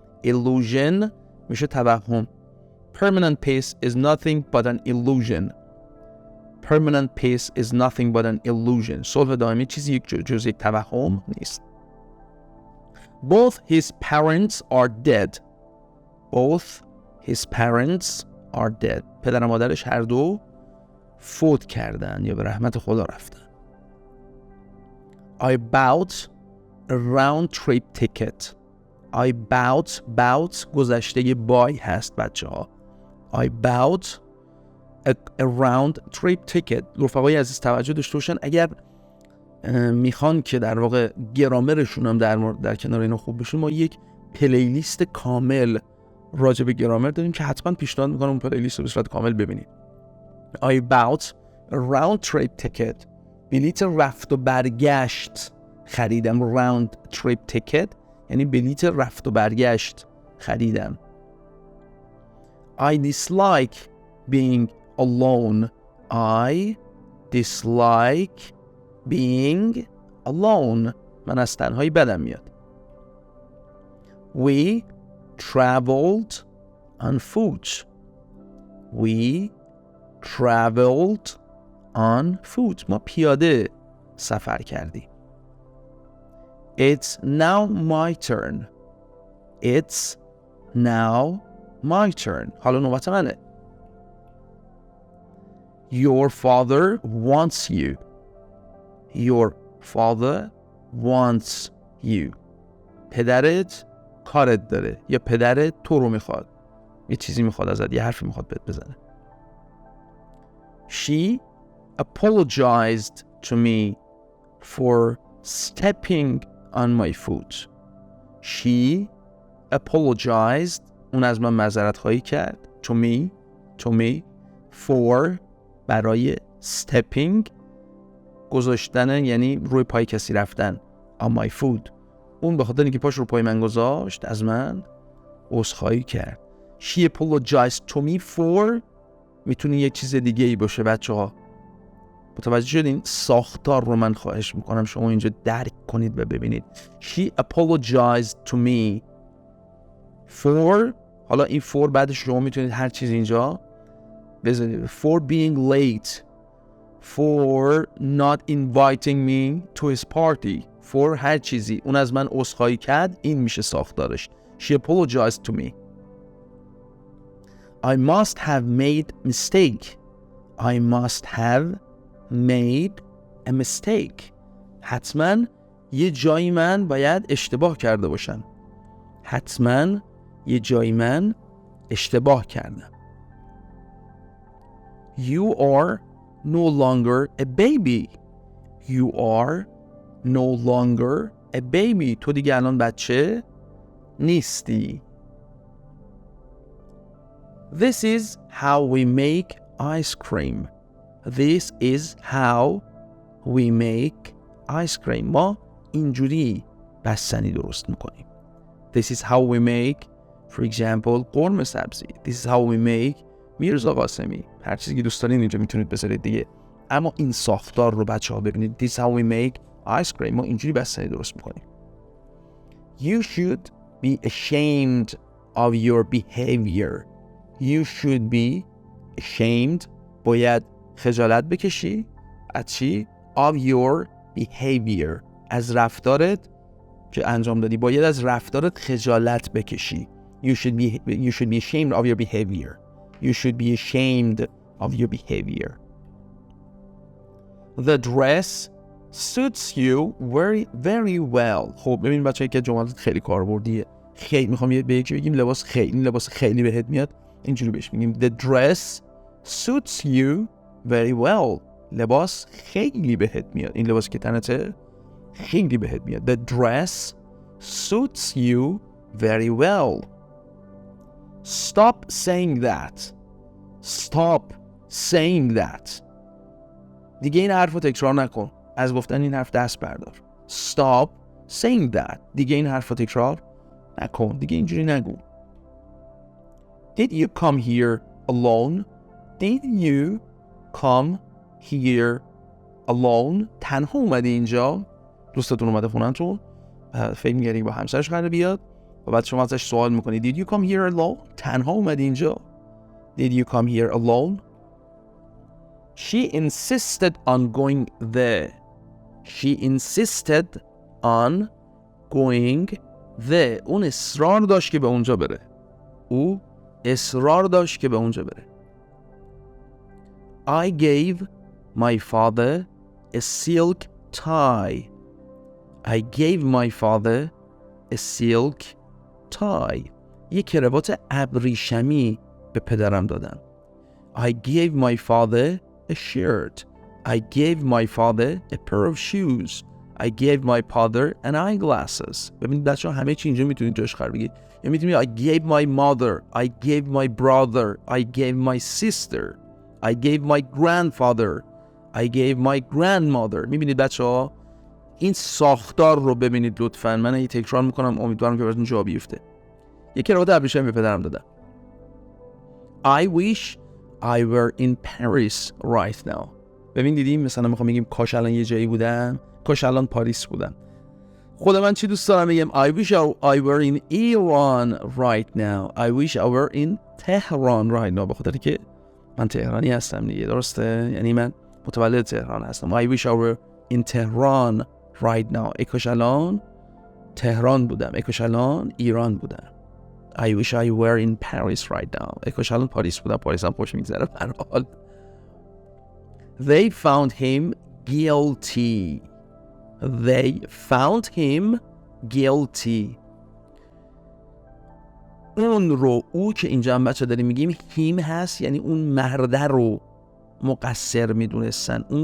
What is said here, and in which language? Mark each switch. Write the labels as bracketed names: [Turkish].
[Persian] illusion میشه توهم. [English] Permanent peace is nothing but an illusion. Permanent peace is nothing but an illusion. [Persian] صلح دائمی چیزی جز یک توهم نیست. [English] Both his parents are dead. Both his parents are dead. [Persian] پدر و مادرش هر دو فوت کردن یا به رحمت خدا رفتن. [English] I bought a round trip ticket. I bought [Persian] گذشته [English] buy [Persian] هست بچه ها. [English] I bought a round trip ticket. [Persian] رفقای عزیز توجه داشته باشن اگر میخوان که در واقع گرامرشون هم در کنار اینا خوب بشون، ما یک پلیلیست کامل راجع به گرامر داریم که حتما پیشنهاد میکنم اون پلیلیست رو به صورت کامل ببینید. [English] I bought a round trip ticket. [Persian] بلیت رفت و برگشت خریدم. [English] round trip ticket [Persian] یعنی بلیت رفت و برگشت خریدم. [English] I dislike being alone. I dislike being alone. [Persian] من از تنهایی بدم میاد. [English] We traveled on foot. We traveled on foot. [Persian] ما پیاده سفر کردیم. [English] It's now my turn. It's now my turn. [Persian] حالا نوبت منه. [English] Your father wants you. Your father wants you. [Persian] پدرت کارت داره یا پدرت تو رو میخواد. یه چیزی میخواد ازت، یه حرفی میخواد بهت بزنه. [English] She apologized to me for stepping on my foot. She apologized. [Persian] اون از من معذرت خواهی کرد. [English] To me for [Persian] برای [English] stepping [Persian] گذاشتن یعنی روی پای کسی رفتن. [English] On my foot. [Persian] اون به خاطر اینکه پاش رو پای من گذاشت از من عذرخواهی کرد. [English] She apologized to me for [Persian] میتونه یک چیز دیگه ای باشه بچه ها. متوجه شدین؟ ساختار رو من خواهش میکنم شما اینجا درک کنید و ببینید. [English] She apologized to me for. [Persian] حالا این for بعدش شما میتونید هر چیز اینجا بذارید. [English] For being late. For not inviting me to his party. [Persian] For هر چیزی. اون از من عذرخواهی کرد. این میشه ساختارش. [English] She apologized to me. I must have made mistake. I must have made a mistake. [Persian] حتما یه جایی من باید اشتباه کرده باشم. حتما یه جایی من اشتباه کردم. [English] You are no longer a baby. You are no longer a baby. [Persian] تو دیگه الان بچه نیستی. [English] This is how we make ice cream. This is how we make ice cream. [Persian] ما اینجوری بستنی درست میکنیم. [English] This is how we make, for example, قرمه سبزی. This is how we make میرزا قاسمی. [Persian] هر چیزی که دوست دارین اینجا میتونید بذارید دیگه. اما این ساختار رو بچه ها ببینید. [English] This is how we make ice cream. [Persian] ما اینجوری بستنی درست میکنیم. [English] You should be ashamed of your behavior. You should be ashamed. [Persian] باید خجالت بکشی. از چی؟ [English] Of your behavior. [Persian] از رفتارت که انجام دادی. باید از رفتارت خجالت بکشی. [English] You should be ashamed of your behavior. You should be ashamed of your behavior. The dress suits you very, very well. [Persian] خب ببین بچه‌ها که جملات خیلی کاربردیه. خیلی میخوام به یکی بگیم لباس خیلی بهت میاد. اینجوری بهش میگیم [English] the dress suits you very well. [Persian] لباس خیلی بهت میاد. این لباسی که تنته خیلی بهت میاد. [English] The dress suits you very well. Stop saying that. Stop saying that. [Persian] دیگه این حرف رو تکرار نکن. از گفتن این حرف دست بردار. [English] Stop saying that. [Persian] دیگه این حرف رو تکرار نکن. دیگه اینجوری نگو. [English] Did you come here alone? Did you come here alone? [Persian] تنها اومدی اینجا؟ دوستتون اومده خونتون؟ فکر می‌کردی با همسرش قراره بیاد؟ و بعد شما ازش سوال میکنی [English] Did you come here alone? [Persian] تنها اومدی اینجا؟ [English] Did you come here alone? She insisted on going there. She insisted on going there. [Persian] اون اصرار داشت که به اونجا بره. او اصرار داشت که به اونجا بره. [English] I gave my father a silk tie. I gave my father a silk tie. [Persian] یک کراوات ابریشمی به پدرم دادم. [English] I gave my father a shirt. I gave my father a pair of shoes. I gave my father an eyeglasses. [Persian] ببینید بچه‌ها همه چی اینجا میتونید جاش قرار بگیرید. یا میتونید [English] I gave my mother. I gave my brother. I gave my sister. I gave my grandfather. I gave my grandmother. [Persian] میبینید بچه‌ها این ساختار رو ببینید لطفاً. من این تکرار میکنم امیدوارم که براتون جا بیفته. یک کراوات ابریشمی به پدرم دادم. [English] I wish I were in Paris right now. [Persian] ببین دیدیم مثلا میخوام بگیم کاش الان یه جایی بودم، کاش الان پاریس بودم. خود من چی دوست دارم بگم؟ [English] I wish I were in Iran right now. I wish I were in Tehran right now. [Persian] به خاطر که من تهرانی هستم دیگه، درسته؟ یعنی من متولد تهران هستم. [English] I wish I were in Tehran right now. [Persian] ای کاش الان تهران بودم، ای کاش الان ایران بودم. [English] I wish I were in Paris right now. [Persian] ای کاش الان پاریس بودم، پاریس هم خوش میگذره به هر حال. [English] They found him guilty. They found him guilty. [Persian] اون رو، او که اینجا هم بچه داریم میگیم him هست، یعنی اون مرده رو مقصر میدونستن.